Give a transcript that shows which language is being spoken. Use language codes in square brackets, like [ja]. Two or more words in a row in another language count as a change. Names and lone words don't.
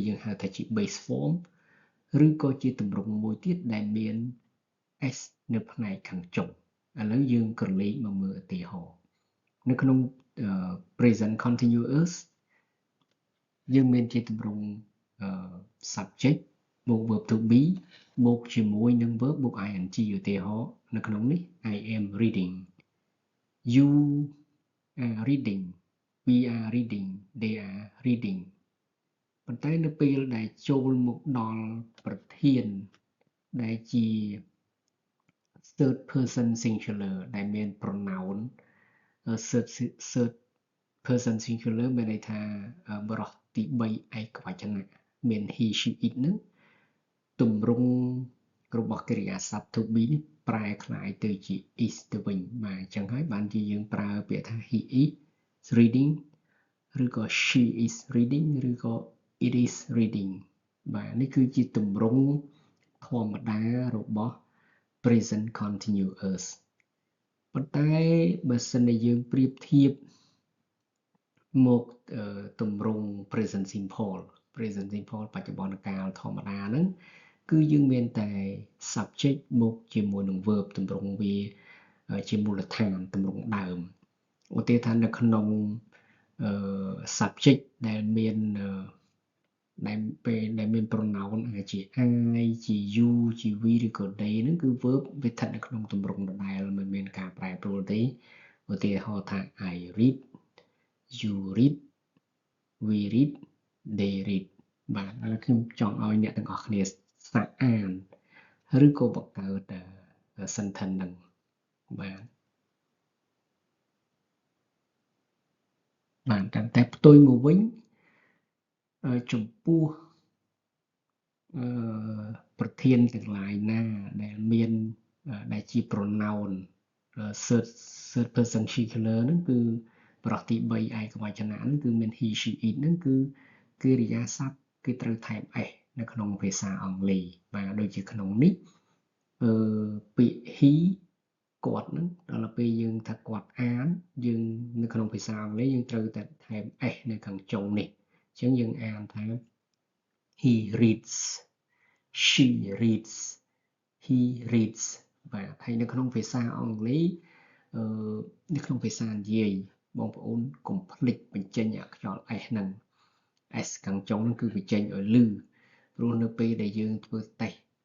[km] យើងហៅថាជា [en] base form [km] ឬក៏ជាទម្រង់មួយទៀតដែលមាន s នៅផ្នែកខាងចុងឥឡូវ យើងក្រឡេកមកមើលឧទាហរណ៍នៅក្នុង [en] present continuous [km] យើងមានជាទម្រង់ subject បូក [en] verb to be [km] បូកជាមួយនឹង verb បូក ing ឧទាហរណ៍នៅក្នុងនេះ [en] I am reading you are reading we are reading they are reading [km] ប៉ុន្តែនៅពេលដែលចូលមកដល់ប្រធានដែលជា [en] third person singular [km] ដែលមាន [en] pronoun third person singular [km] មានន័យថាបរិសុទ្ធទី3ឯកវចនៈមាន [en] he she it [km] នឹងទម្រង់របស់កិរិយាសព្ទ [en] to be [km] នេះប្រែក្លាយទៅជា is ទៅវិញបាទអញ្ចឹងហើយបានជាយើងប្រើពាក្យថា [en] he is reading [km] ឬក៏ [en] she is reading [km] ឬក៏ [en] it is reading [km] បាទនេះគឺជាទម្រង់ធម្មតារបស់ [en] present continuous [km] ប៉ុន្តែបើសិនជាយើងប្រៀបធៀបមកទម្រង់ [en] present simple [km] បច្ចុប្បន្នកាលធម្មតាហ្នឹងគឺយើងមានតែ subject មកជាមួយនឹង verb ទម្រង់វាជាមូលដ្ឋានទម្រង់ដើមឧទាហរណ៍ថានៅក្នុងsubject ដែលមាន ពេលដែលមាន pronoun អាចជា I ជា you ជា we ឬក៏ they ហ្នឹងគឺ verb វាស្ថិតនៅក្នុងទម្រង់ដដែលមិនមានការប្រែប្រួលទេឧទាហរណ៍ថា [en] I read you read we read they read [km] បាទឥឡូវខ្ញុំចង់ឲ្យអ្នកទាំងអស់គ្នាសាកអានឬក៏បង្កើត sentence ហ្នឹងបាទ តែផ្ទុយមកវិញចំពោះប្រធានទាំងឡាយណាដែលមានដែលជា [en] pronoun third person singular [km] ហ្នឹងគឺបរិសុទ្ធទី3ឯកវចនៈហ្នឹងគឺមាន [en] he she [km] it ហ្នឹងគឺកិរិយាសព្ទគឺត្រូវថែម s នៅក្នុងភាសាអង់គ្លេសបាទដូចជាក្នុងនេះពា ក្យ he គាត់ហ្នឹងដល់ពេលយើងថាគាត់អានយើងនៅក្នុងភាសាអង់គ្លេសយើងត្រូវតែថែម s នៅខាងចុងនេះអញ្ចឹងយើងអានថា [en] he reads she reads he reads [km] បាទហើយនៅក្នុងភាសាអង់គ្លេសនៅក្នុងភាសានិយាយបងប្អូនកុំភ្លេចបញ្ចេញអក្សរ s ហ្នឹង s ខាងចុងហ្នឹងគឺបញ្ចេញឲ្យលឺព្រោះនៅពេលដែលយើងធ្វើតេស្ត